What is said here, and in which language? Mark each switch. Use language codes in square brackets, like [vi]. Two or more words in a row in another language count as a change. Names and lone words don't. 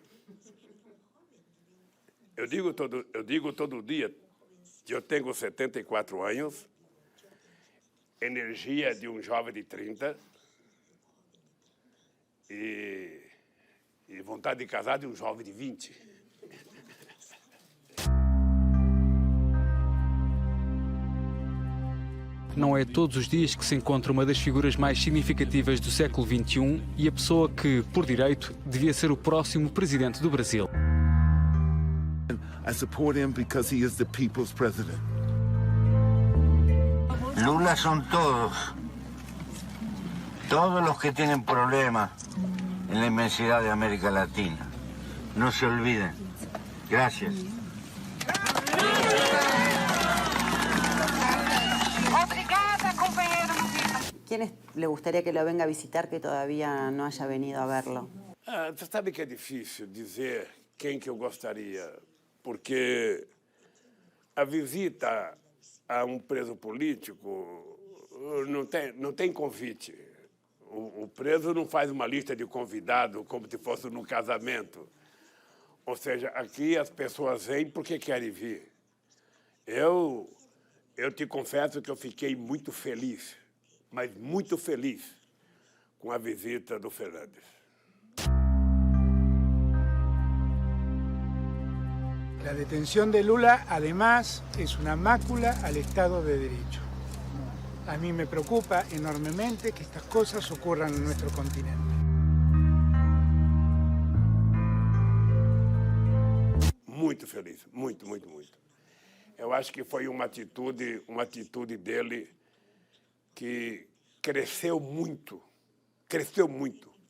[pt] Eu digo todo dia que eu tenho 74 anos, energia de um jovem de 30 e vontade de casar de um jovem de 20. Não é todos os dias que se encontra uma das figuras mais significativas do século XXI e a pessoa que, por direito, devia ser o próximo presidente do Brasil. [en] I support him because he is the people's president. [es] Lula son todos. Todos los que tienen problemas en la inmensidad de América Latina. no se olviden. Gracias. ¿Quiénes le gustaría que lo venga a visitar que todavía no haya venido a verlo? [pt] Você sabe que é difícil dizer quem que eu gostaria, porque a visita a um preso político não tem convite. O preso não faz uma lista de convidados como se fosse num casamento. Ou seja, aqui as pessoas vêm porque querem vir. Eu te confesso que eu fiquei muito feliz, mas muito feliz com a visita do Fernandes. [es] La detención de Lula, además, es una mácula al Estado de Derecho. A mí me preocupa enormemente que estas cosas ocurran en nuestro continente. [pt] Muito feliz, muito, muito, muito. Eu acho que foi uma atitude dele que cresceu muito, cresceu muito.